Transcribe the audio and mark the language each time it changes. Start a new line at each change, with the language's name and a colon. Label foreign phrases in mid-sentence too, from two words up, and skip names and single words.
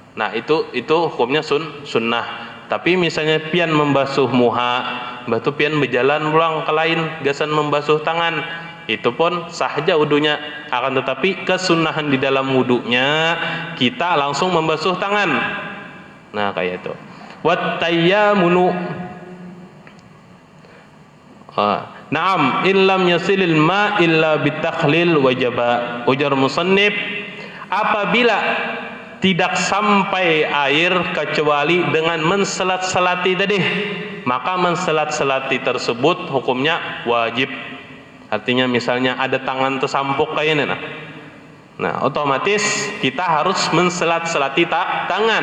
Banjar: Nah, itu hukumnya sunnah. tapi misalnya pian membasuh muha, batu pian berjalan pulang ke lain gasan membasuh tangan, itu pun sah aja wudunya. Akan tetapi kesunahan di dalam wudunya kita langsung membasuh tangan. Nah kayak itu.
Arabic: والتيامن, نعم إن لم يصل الماء إلا بالتخليل وجب.
Banjar: Ujar musannif, apabila tidak sampai air kecuali dengan menselat-selati tadi, maka menselat-selati tersebut hukumnya wajib. Artinya misalnya ada tangan tersampuk kayaknya, nah otomatis kita harus menselat-selati tangan.